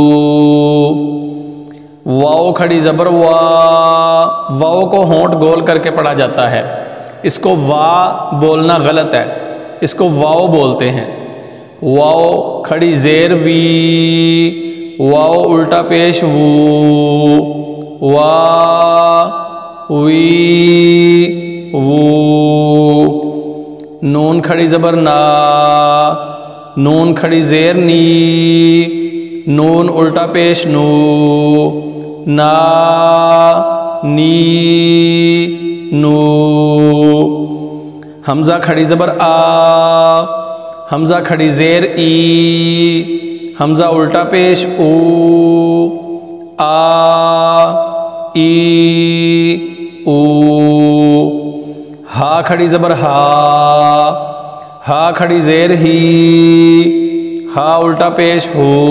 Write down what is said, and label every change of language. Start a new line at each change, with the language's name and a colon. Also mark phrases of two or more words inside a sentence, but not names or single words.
Urdu: واو کھڑی زبر وا، واو کو ہونٹ گول کر کے پڑھا جاتا ہے، اس کو وا بولنا غلط ہے، اس کو واو بولتے ہیں۔ واو کھڑی زیر وی، واو الٹا پیش وو، وا وی وو، نون کھڑی زبر نا، نون کھڑی زیر نی، نون الٹا پیش نو، نا نی نو، حمزہ کھڑی زبر آ، حمزہ کھڑی زیر ای، حمزہ الٹا پیش او، آ ای او، ہا کھڑی زبر ہا، ہا کھڑی زیر ہی، ہا الٹا پیش ہو،